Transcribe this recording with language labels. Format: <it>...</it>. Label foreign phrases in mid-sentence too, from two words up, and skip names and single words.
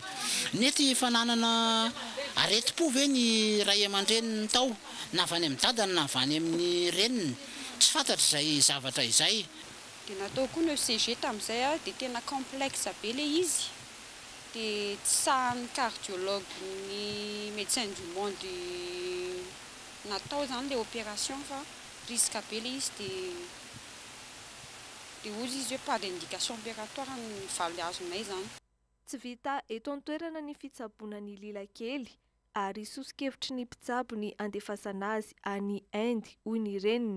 <mg>Nety fananana areti-po ve ny ray aman-dreniny tao na avy any amin'ny dadany na avy any amin'ny reniny. Tsy fantatra izay zavatra izay. Dia natao koa ny ECG tamin'izay dia tena complexe be le izy. Dia tsy sahan'ny cardiologue ny</mg> <fr>médecin du monde</fr> <mg>natao zany le opération fa risque be le izy dia ozy izy hoe</mg> <fr>pas d'indication opératoire</fr> <mg>ny valy azonay zany. Tsy vita eto an-toerana ny fitsaboana ny lila kely ary sosikevitry ny mpitsabo ny andefasana azy any Inde hoy ny reniny.</mg>